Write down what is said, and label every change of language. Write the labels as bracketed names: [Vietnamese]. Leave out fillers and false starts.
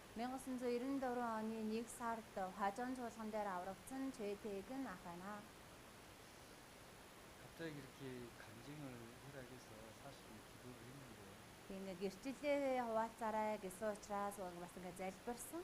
[Mongolian] 1994 оны 1 сард 화전 чуулган дээр аврагдсан Чэтэйгэн ах байна. [Korean] 갑자기 이렇게 간증을 허락해서 사실 기도를 했는데 [Mongolian] Тэгээ гэрчлэлээ хуваалцаарай гэсэн учраас бас ингээ залбирсан.